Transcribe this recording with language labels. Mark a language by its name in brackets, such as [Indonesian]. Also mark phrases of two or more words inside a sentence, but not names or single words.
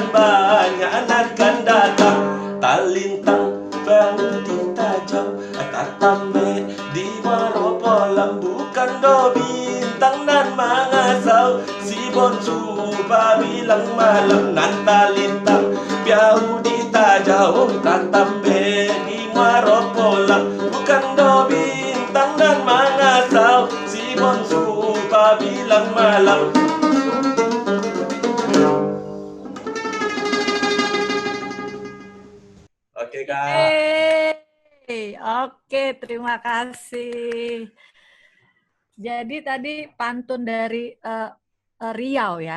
[Minangkabau] banyak akan datang talintang bau ditajau tatambe di maropolam bukan do bintang nan mangasau si bonsu bilang malam nan talintang piau ditajau tatambe di maropolam bukan do bintang nan mangasau si bonsu bilang malam. [Indonesian] Oke Kak. Oke, terima kasih. Jadi tadi pantun dari Riau ya,